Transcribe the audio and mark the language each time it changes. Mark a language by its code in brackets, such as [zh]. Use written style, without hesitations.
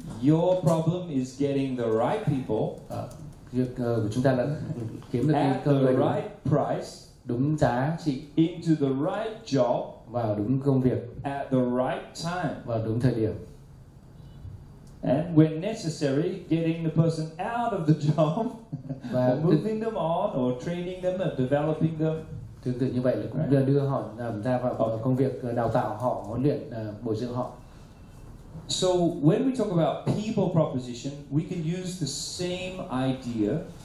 [en] Your problem is getting the right people. [vi] Việc của chúng ta là kiếm được cái [en] at [vi] người [en] the right price, [vi] đúng giá trị, [en] into the right job, [vi] vào đúng công việc, [en] at the right time, [vi] vào đúng thời điểm. [en] And when necessary, getting the person out of the job, or moving them on, or training them, or developing them. [vi] Tương tự như vậy là cũng đưa họ ra vào công việc, đào tạo họ, huấn luyện, bồi dưỡng họ. [en] So when we talk about people proposition, we can use the same idea.